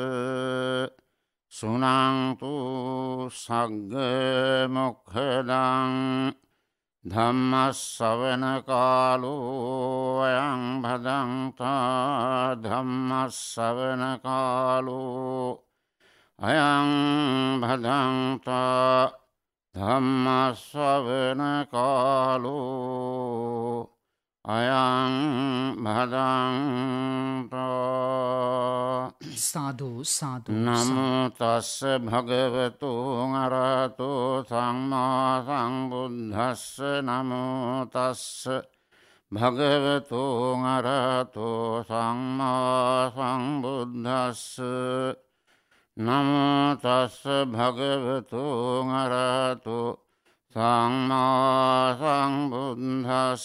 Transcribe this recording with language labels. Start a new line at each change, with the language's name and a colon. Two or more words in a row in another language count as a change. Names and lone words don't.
Pali: සුනන්තු සග්ග මොක්ඛදං ධම්ම ශ්‍රවණ කාලෝ අයං භදංතා ධම්ම ශ්‍රවණ කාලෝ අයං භදංතා ධම්ම ශ්‍රවණ කාලෝ අයං භදන්තෝ සාදු සාදු නමෝ තස්ස භගවතු අරහතෝ සම්මා සම්බුද්දස්ස නමෝ තස්ස භගවතු අරහතෝ සම්මා සම්බුද්දස්ස නමෝ තස්ස භගවතු අරහතෝ සම්මා සම්බුද්දස්ස